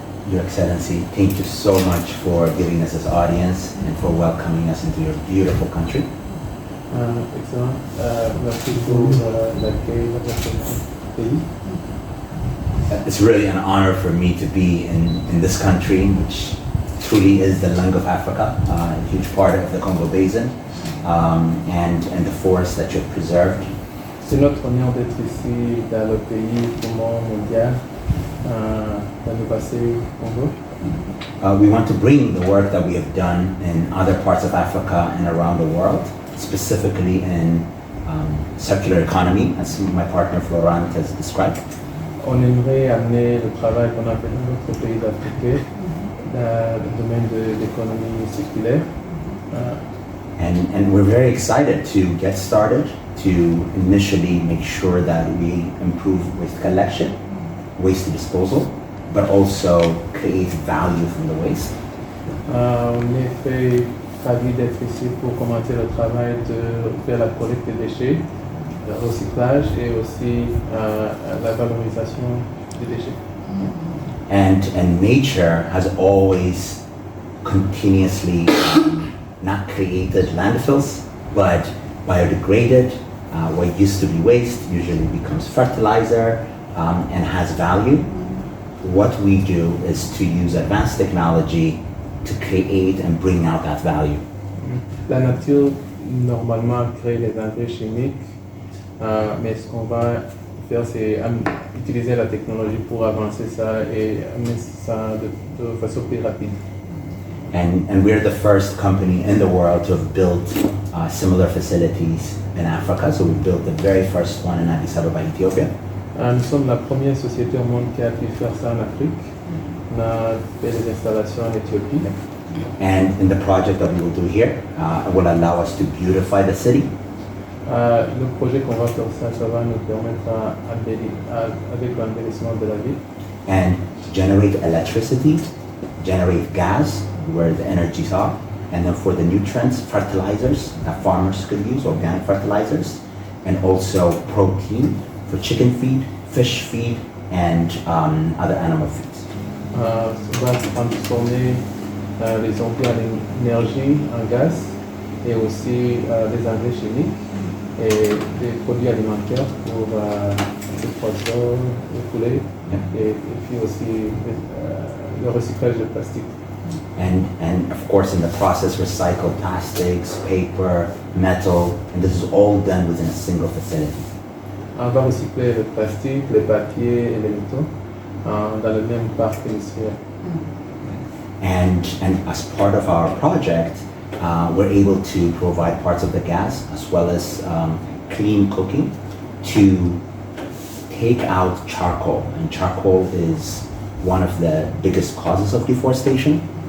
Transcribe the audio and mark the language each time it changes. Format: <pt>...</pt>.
<en>Your Excellency, thank you so much for giving us this audience and for welcoming us into your beautiful country. Excellent.</en> <fr>Merci pour l'accueil de votre pays.</fr> <en>It's really an honor for me to be in this country, which truly is the lung of Africa, a huge part of the Congo Basin, and the forests that you've preserved.</en> <fr>C'est notre honneur d'être ici dans le pays poumon mondial, dans le passé Congo.</fr> <en>We want to bring the work that we have done in other parts of Africa and around the world, specifically in circular economy, as my partner Florent has described.</en> <fr>On aimerait amener le travail qu'on a fait dans d'autres pays d'Afrique dans le domaine de l'économie circulaire.</fr> <en>And we're very excited to get started to initially make sure that we improve waste collection, waste disposal, but also create value from the waste.</en> <fr>On est très ravis d'être ici pour commencer le travail de faire la collecte des déchets, le recyclage et aussi la valorisation des déchets.</fr> <en>And nature has always continuously not created landfills, but biodegraded. What used to be waste usually becomes fertilizer and has value. What we do is to use advanced technology to create and bring out that value.</en> <fr>La nature normalement crée les engrais chimiques, mais ce qu'on va faire c'est utiliser la technologie pour avancer ça et amener ça de façon plus rapide.</fr> <en>And we're the first company in the world to have built similar facilities in Africa. So we built the very first one in Addis Ababa, Ethiopia.</en> <fr>Nous sommes la première société au monde qui a pu faire ça en Afrique. On a fait des installations en Éthiopie.</fr> <en>And in the project that we will do here, it will allow us to beautify the city.</en> <fr>Le projet qu'on va faire ça va nous permettre avec l'embellissement de la ville.</fr> <en>And to generate electricity, generate gas where the energies are, and then for the nutrients, fertilizers that farmers could use, organic fertilizers, and also protein for chicken feed, fish feed, and other animal feeds.</en> <fr>On va transformer les engrais en énergie, en gaz, et aussi des engrais chimiques et des produits alimentaires pour les poissons, les poulets, et puis aussi le recyclage de plastique.</fr> <en>And of course, in the process, recycle plastics, paper, metal, and this is all done within a single facility.</en> <fr>On va recycler le plastique, les papiers et les métaux dans le même parc industriel.</fr> <en>And as part of our project, we're able to provide parts of the gas as well as clean cooking to take out charcoal. And charcoal is one of the biggest causes of deforestation.</en>